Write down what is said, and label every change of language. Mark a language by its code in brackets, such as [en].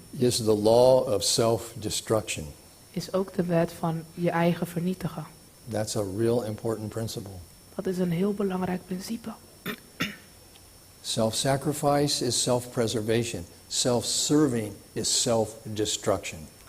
[en] is the law of self-destruction. [nl] is ook de wet van je eigen vernietigen. [en] That's a real important principle. [nl] Dat is een heel belangrijk principe. [en] Self-sacrifice is self-preservation. Self-serving is self-destruction.